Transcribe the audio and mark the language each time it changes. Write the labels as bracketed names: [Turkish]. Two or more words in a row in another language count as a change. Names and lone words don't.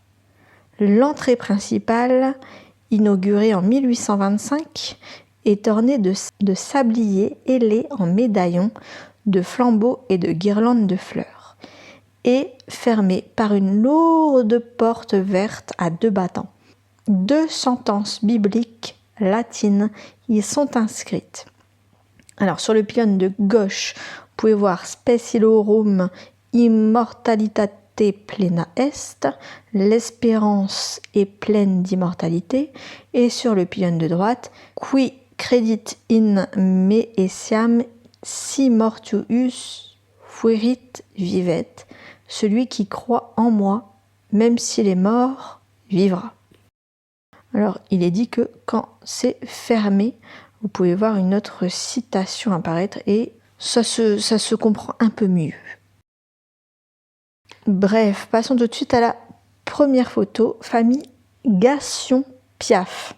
[French] L'entrée principale, inaugurée en 1825, est ornée de sabliers ailés en médaillons, de flambeaux et de guirlandes de fleurs, et fermée par une lourde porte verte à 2 battants. 2 sentences bibliques latines y sont inscrites. Alors sur le pylône de gauche, vous pouvez voir [Latin] Spes illorum immortalitate plena est, [French] l'espérance est pleine d'immortalité, et sur le pylône de droite, [Latin] qui credit in me essiam si mortuus fuerit vivet, [French] celui qui croit en moi, même s'il est mort, vivra. Alors, il est dit que quand c'est fermé, vous pouvez voir une autre citation apparaître et ça se comprend un peu mieux. Bref, passons tout de suite à la première photo, famille Gassion-Piaf.